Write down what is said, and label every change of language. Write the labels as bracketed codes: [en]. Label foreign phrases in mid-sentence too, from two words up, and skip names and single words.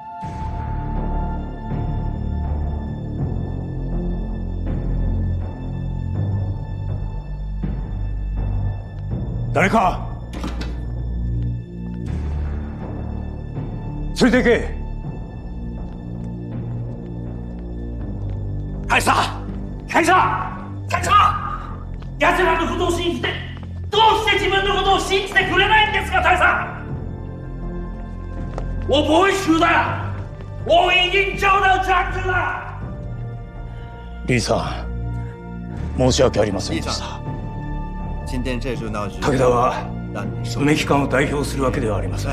[ja] 誰か連れて行け。大佐、大佐、大佐、奴らのことを信じて、どうして自分のことを信じてくれないんですか？大佐、 [zh] 我不会输的。我已经找到长子了。 [ja] 李さん、申し訳ありませんでした。武田は梅木館を代表するわけではありません。